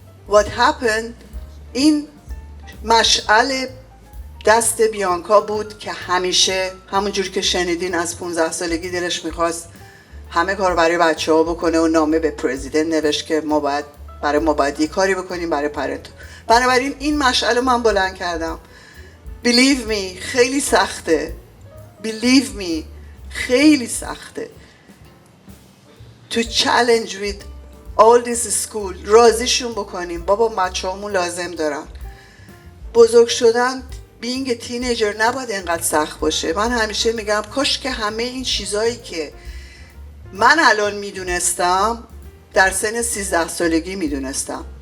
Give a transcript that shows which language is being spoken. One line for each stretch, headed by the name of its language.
English: What happened؟
Persian: این مشعل دست بیانکا بود که همیشه همونجور که شنیدین از 15 سالگی دلش میخواست همه کار برای بچه ها بکنه و نامه به پرزیدنت نوشت که ما باید یه کاری بکنیم برای پرنت. بنابراین این مشعل من بلند کردم.
English: Believe me
Persian: خیلی سخته. Believe me خیلی سخته.
English: To challenge with all this school
Persian: راضیشون بکنیم بابا بچه هامون لازم دارن. بزرگ شدن
English: being a teenager
Persian: نباید اینقدر سخت باشه. من همیشه میگم کاش که همه این چیزایی که من الان میدونستم در سن 13 سالگی میدونستم.